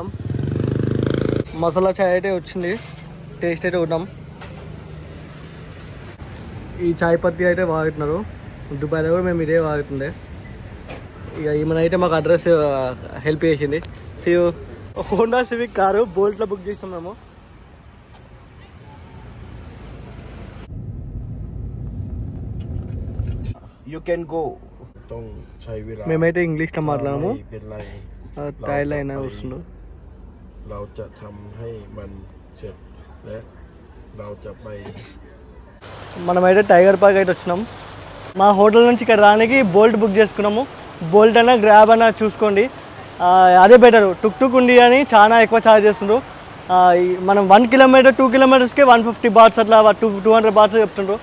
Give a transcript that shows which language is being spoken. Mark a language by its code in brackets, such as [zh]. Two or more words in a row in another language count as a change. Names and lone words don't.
[hi] मसाला चाय [te] అయితే వచ్చింది, టేస్ట్ అయితే ఉన్నాం. ఈ [hi] चाय पत्ती [te] అయితే వాడుతున్నారు. దుబాయ్లో కూడా మేము ఇదే వాడుతుండే. ఇక ఈమెనైతే మాకు అడ్రస్ హెల్ప్ చేసింది. హోండా సివిక్ కారు బోల్ట్లో బుక్ చేసినాం మేము. [en] You can go. [th] ต้องใช้เวลา [te] మేమైతే ఇంగ్లీష్లో మాట్లాడాము. థాయిలాండ్ వస్తుండు. [th] เราจะทำให้มันเสร็จและเราจะไป. [te] మనమైతే టైగర్ పార్క్ అయితే వచ్చినాం. మా హోటల్ నుంచి ఇక్కడ రానికి బోల్ట్ బుక్ చేసుకున్నాము. బోల్ట్ అయినా గ్రాబ్ అయినా చూసుకోండి, అదే బెటర్. టుక్ ఉంది అని చాలా ఎక్కువ ఛార్జ్ చేస్తుండ్రు. మనం 1 కిలోమీటర్ 2 కిలోమీటర్స్కే 150 బాట్స్ అట్లా 200 బాట్స్ చెప్తుండ్రు.